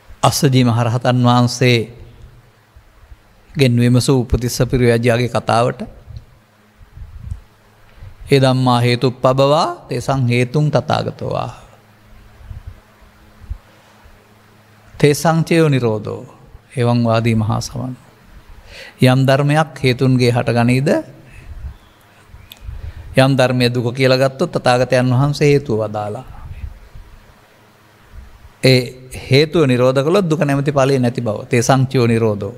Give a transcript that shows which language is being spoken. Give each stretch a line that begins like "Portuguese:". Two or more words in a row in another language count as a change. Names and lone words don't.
Sinhala: අස්සජී මහරහතන් වහන්සේ ගෙන් විමසූ උපතිස්ස පිරිවැජයාගේ කතාවට
Pali: ඒ ධම්මා හේතුප්පබවා තේසං හේතුං තථාගතෝ තේසං චයෝ නිරෝධෝ එවං වාදී මහා සමන්.
Sinhala: යම් ධර්මයක් හේතුන්ගේ හටගනීද යම් ධර්මය දුක කියලා ගත්තොත් තථාගතයන් වහන්සේ හේතුව වදාලා. ඒ හේතුව නිරෝධ කළොත් දුක නැමැති ඵලය නැති බව.
Pali: තේසං චයෝ නිරෝධෝ.